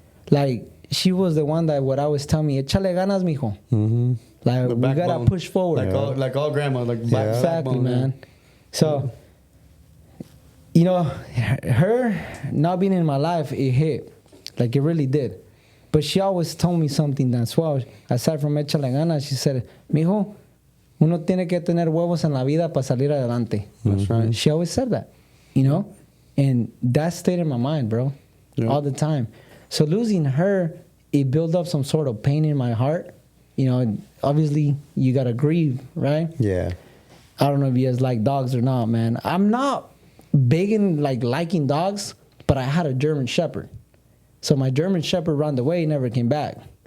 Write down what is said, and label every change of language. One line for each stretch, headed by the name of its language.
English: Like, she was the one that would always tell me,
Spanish: échale ganas, mijo. Mm-hmm.
English: Like, we gotta push forward. Like all grandma, like exactly, man. So, her not being in my life, it hit. Like, it really did. But she always told me something as well. Aside from
Spanish: échale ganas,
English: she said,
Spanish: mijo, uno tiene que tener huevos en la vida para salir adelante.
English: That's right. She always said that, And that stayed in my mind, bro, all the time. So losing her, it built up some sort of pain in my heart. Obviously, you got to grieve, right? Yeah. I don't know if you guys like dogs or not, man. I'm not big in liking dogs, but I had a German Shepherd. So my German Shepherd ran away, never came back.